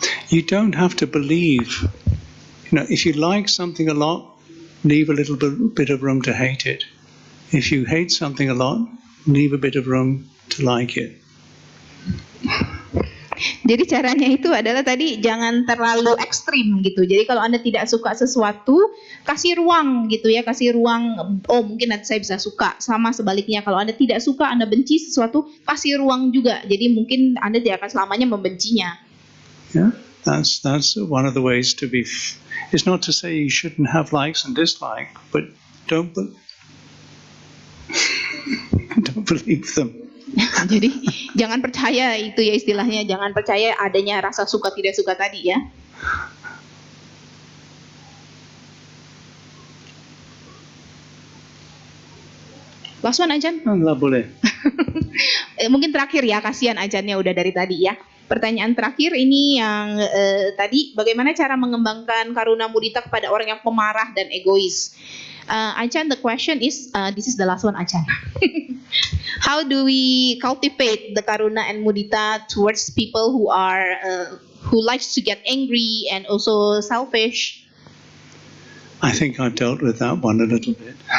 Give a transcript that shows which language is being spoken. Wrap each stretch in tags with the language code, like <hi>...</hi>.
<en>You don't have to believe. If you like something a lot, leave a little bit of room to hate it. If you hate something a lot, leave a bit of room to like it.</en> <id>Jadi caranya itu adalah tadi jangan terlalu ekstrim gitu. Jadi kalau Anda tidak suka sesuatu, kasih ruang gitu ya, kasih ruang. Oh mungkin nanti saya bisa suka. Sama sebaliknya kalau Anda tidak suka, Anda benci sesuatu, kasih ruang juga. Jadi mungkin Anda tidak akan selamanya membencinya.</id> <en>Yeah, that's one of the ways to be. It's not to say you shouldn't have likes and dislikes, but don't believe them.</en> <id>Jadi jangan percaya itu ya istilahnya, jangan percaya adanya rasa suka tidak suka tadi ya.</id> <en>Last one Ajan.</en> <id>Nggak boleh. Mungkin terakhir ya, kasihan Ajannya udah dari tadi ya. Pertanyaan terakhir ini yang tadi, bagaimana cara mengembangkan karuna mudita kepada orang yang pemarah dan egois?</id> <en>Ajan, the question is, this is the last one Ajan. How do we cultivate the karuna and mudita towards people who are who likes to get angry and also selfish? I think I've dealt with that one a little bit.</en>